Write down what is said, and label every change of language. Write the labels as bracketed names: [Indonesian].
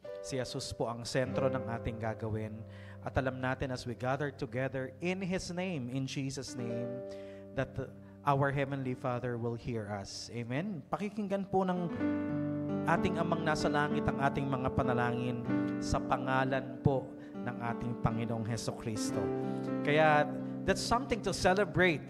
[Filipino] Si Jesus po ang sentro ng ating gagawin. At alam natin [English] as we gather together in His name, in Jesus' name, that our Heavenly Father will hear us. Amen? [Filipino] Pakikinggan po ng ating Amang nasa langit ang ating mga panalangin sa pangalan po ng ating Panginoong Hesukristo. Kaya [English] that's something to celebrate.